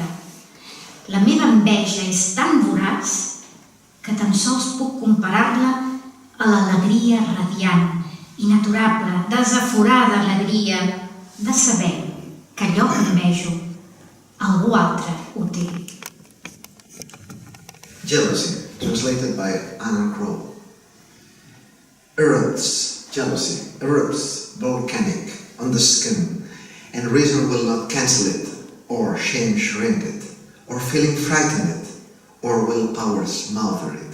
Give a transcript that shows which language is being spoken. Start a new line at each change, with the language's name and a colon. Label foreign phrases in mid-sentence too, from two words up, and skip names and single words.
Catalan: La meva enveja és tan voraç que tan sols puc comparar-la a l'alegria radiant, inaturable, desaforada alegria de saber que allò que envejo algú altre ho té.
English: Jealousy, translated by Anna Crow. Jealousy erupts volcanic on the skin, and reason will not cancel it, or shame shrink it, or feeling frighten it, or willpower smother it.